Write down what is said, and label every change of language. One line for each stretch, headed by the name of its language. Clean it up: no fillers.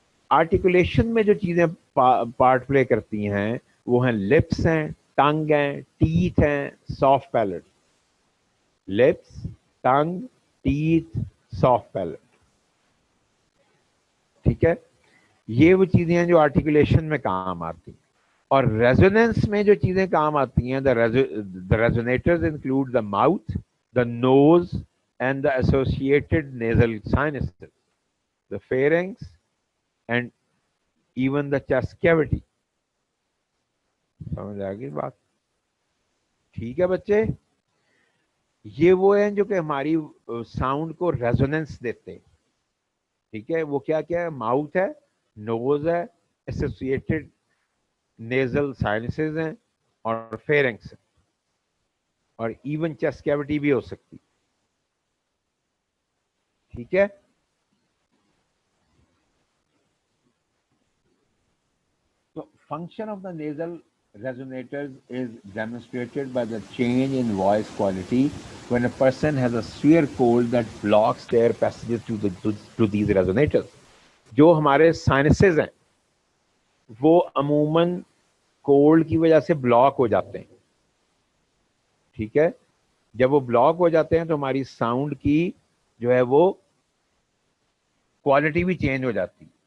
Urdu: Articulation میں جو چیزیں پارٹ پلے کرتی ہیں وہ ہیں لپس ہیں, ٹنگ ہیں, ٹیتھ ہیں, سافٹ پیلٹ. لپس, ٹنگ, ٹیتھ, سافٹ پیلٹ. ٹھیک ہے, یہ وہ چیزیں ہیں جو آرٹیکولیشن میں کام آتی ہیں. اور ریزوننس میں جو چیزیں کام آتی ہیں,
English: the resonators include the mouth, the nose and the associated nasal sinuses, the pharynx and even the chest cavity.
Urdu: سمجھ آ گئی بات؟ ٹھیک ہے بچے, یہ وہ ہیں جو کہ ہماری ساؤنڈ کو ریزوننس دیتے. ٹھیک ہے, وہ کیا کیا ہے؟ ماؤتھ ہے, نوز ہے, ایسوسیٹڈ نیزل سائنسز ہیں, اور فیرنگس, اور ایون چیسٹ کیوٹی بھی ہو سکتی. ٹھیک ہے, تو
English: function of the nasal resonators is demonstrated by the change in voice quality when a person has a severe cold that blocks their passages to these resonators.
Urdu: جو ہمارے سائنسز ہیں وہ عموماً کولڈ کی وجہ سے بلاک ہو جاتے ہیں. ٹھیک ہے, جب وہ بلاک ہو جاتے ہیں تو ہماری ساؤنڈ کی جو ہے وہ کوالٹی بھی چینج ہو جاتی.